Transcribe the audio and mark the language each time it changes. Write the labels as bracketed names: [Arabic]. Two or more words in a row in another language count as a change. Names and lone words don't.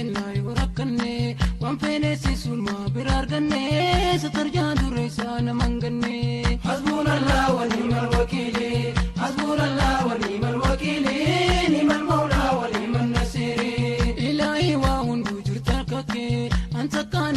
[Oromo] Yoo rakkanne, waan feene si sulmaa bira arganne, satarjaa dure isaa nama hin ganne. [Arabic] حسبنا الله ونعم الوكيل. حسبنا الله ونعم الوكيل. نعم المولى ونعم النصير. [Oromo] Ilaahi waa hunduu jirta harka kee. An takkaan